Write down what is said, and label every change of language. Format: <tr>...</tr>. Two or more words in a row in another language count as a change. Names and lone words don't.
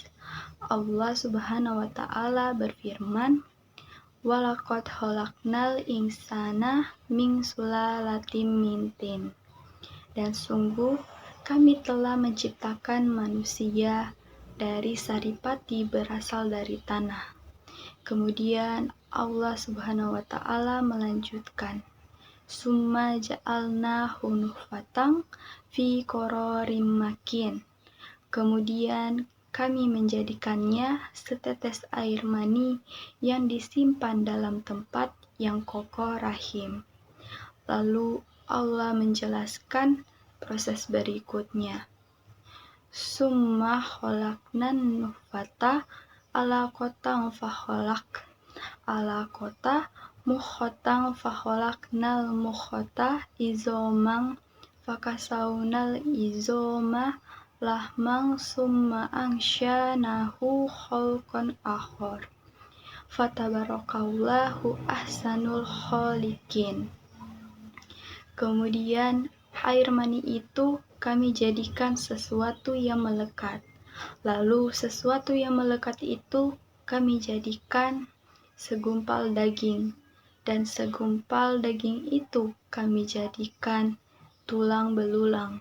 <ar>الله سبحانه وتعالى berfirman, "ولقد خلقنا الإنسان من سلالة من طين."</ar> <id>Dan sungguh kami telah menciptakan manusia dari saripati berasal dari tanah. Kemudian Allah</id> <ar>سبحانه وتعالى</ar> <id>melanjutkan,</id> <ar>"ثم جعلناه نطفة في قرار مكين."</ar> <id>Kemudian kami menjadikannya setetes air mani yang disimpan dalam tempat yang kokoh rahim. Lalu Allah menjelaskan proses berikutnya.</id> <ar>ثم خلقنا النطفة علقة مضغة فخلقنا المضغة عظاما فكسونا العظام لحما ثم أنشأناه خلقا آخر فتبارك الله أحسن الخالقين.</ar> <id>Kemudian air mani itu kami jadikan sesuatu yang melekat. Lalu sesuatu yang melekat itu kami jadikan segumpal daging. Dan segumpal daging itu kami jadikan tulang belulang.</id>